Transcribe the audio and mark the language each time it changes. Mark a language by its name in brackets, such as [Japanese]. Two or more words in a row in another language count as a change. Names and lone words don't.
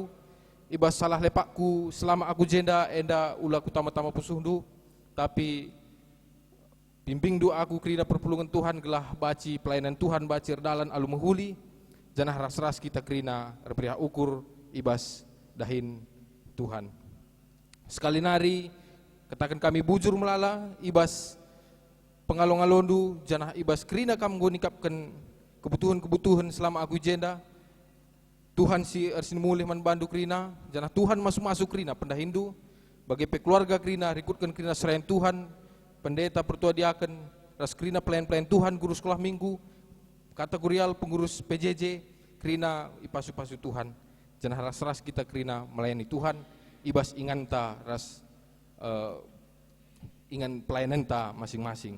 [Batak Karo] Ibas salah lepakku selama aku jenda enda ulaku tama-tama pusuhdu, tapi bimbing doaku kerina perpulungan Tuhan gelah baci pelayanan Tuhan baci erdalan alu mehuli janah ras-ras kita kerina repriah ukur ibas dahin Tuhan. Sekali nari katakan kami bujur melala ibas pengalong-alondu janah ibas kerina kam go nikapkan kebutuhan-kebutuhan selama aku jenda. Tuhan si ersin mulih man bandu krina, janah Tuhan masuk krina pendahindu, bagi keluarga krina, rikutkan krina serain Tuhan, pendeta pertua diaken, ras krina pelayan-pelayan Tuhan, guru sekolah minggu, kategorial pengurus PJJ, krina ipasu-pasu Tuhan, janah ras-ras kita krina melayani Tuhan, ibas ingan ta ras ingan pelayanan ta masing-masing.